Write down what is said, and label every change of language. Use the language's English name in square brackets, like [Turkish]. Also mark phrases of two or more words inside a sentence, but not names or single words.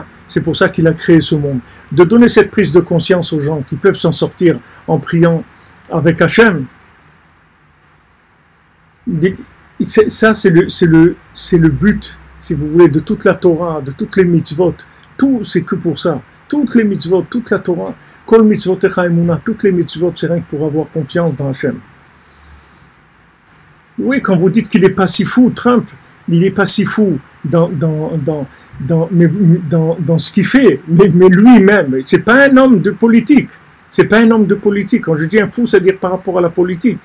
[French] C'est pour ça qu'il a créé ce monde. De donner cette prise de conscience aux gens qui peuvent s'en sortir en priant avec Hachem, ça c'est le but, si vous voulez, de toute la Torah, de toutes les mitzvot. Tout, c'est que pour ça. Toutes les mitzvot, toute la Torah, [Hebrew] כל מצותיך אמונה, [French] toutes les mitzvot, c'est rien que pour avoir confiance dans Hachem. Oui, quand vous dites qu'il n'est pas si fou, Trump, il n'est pas si fou dans ce qu'il fait, mais lui-même, c'est pas un homme de politique. C'est pas un homme de politique. Quand je dis un fou, c'est-à-dire par rapport à la politique.